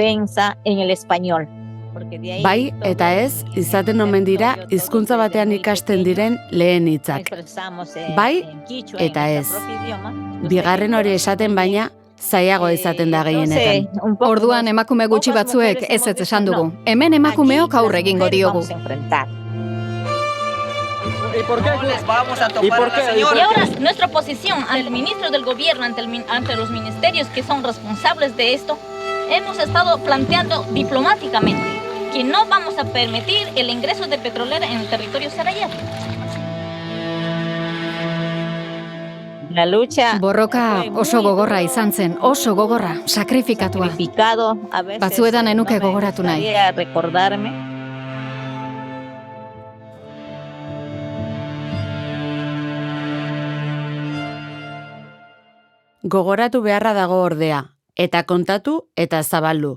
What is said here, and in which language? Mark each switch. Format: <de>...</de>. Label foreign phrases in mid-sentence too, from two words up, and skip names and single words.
<eu>Bai eta ez, izaten omen dira hizkuntza batean ikasten diren lehen hitzak. Bai eta ez. Bigarren hori esaten baina, zailago izaten da gehienetan. Orduan emakume gutxi batzuek ez esan dugu. Hemen emakumeok aurre egingo diogu.</eu> <es>Y ahora nuestra posición ante el ministro del gobierno, ante los ministerios que son responsables de esto, hemos estado planteando diplomáticamente que no vamos a permitir el ingreso de petrolera en el territorio sarayaku.</es> <eu>Borroka oso gogorra izan zen, oso gogorra, sakrifikatua. Batzuetan enuke gogoratu nahi. Gogoratu beharra dago ordea, eta kontatu eta zabaldu.</eu>